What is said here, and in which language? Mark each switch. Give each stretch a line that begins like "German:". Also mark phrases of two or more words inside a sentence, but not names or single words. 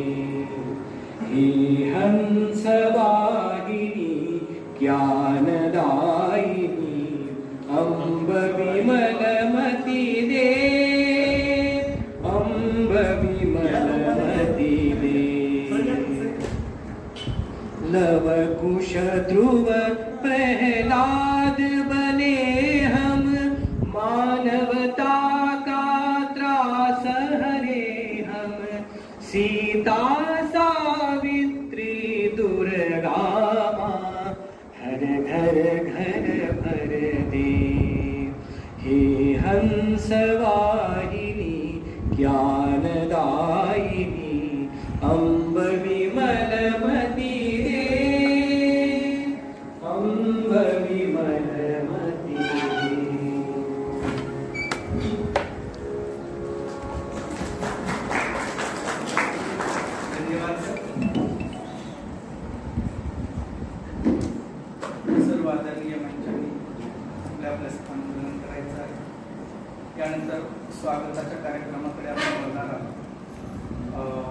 Hindi: हे हंस वाहिनी ज्ञानदायिनी, अम्ब विमलमति दे, अम्ब विमलमति दे। लव कुश ध्रुव प्रहलाद बने हम, मानवता का त्रास हरे हम, सीता सावित्री दुर्गा माँ, हर घर घर भर दे। हे हंस वाहिनी ज्ञानदायिनी, अम्ब विमलमति दे, अम्ब विमलमति दे। धन्यवाद सर।
Marathi: सर्व आदरणीय मंचांनी आपल्या स्थान ग्रहण करायचं आहे। त्यानंतर स्वागताच्या कार्यक्रमाकडे आपण बोलणार आहोत।